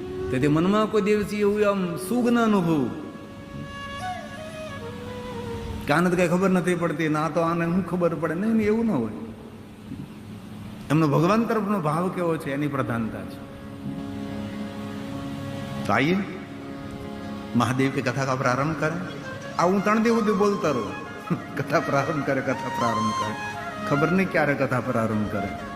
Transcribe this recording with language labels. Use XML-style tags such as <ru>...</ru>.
<gu>તેથી મનમાં કોઈ દિવસી એવું આમ સુખ ન અનુભવવું કે આને તો કઈ ખબર નથી પડતી, ના તો આને શું ખબર પડે, નહીં, એવું ન હોય. એમનો ભગવાન તરફનો ભાવ કેવો છે એની પ્રધાનતા છે.</gu> <hi>तो आइए महादेव की कथा का प्रारंभ करें.</hi> <gu>હું 3 દિવસ સુધી બોલતા રહું. કથા પ્રારંભ કરે, કથા પ્રારંભ કરે, ખબર નહીં ક્યારે કથા પ્રારંભ કરે.</gu>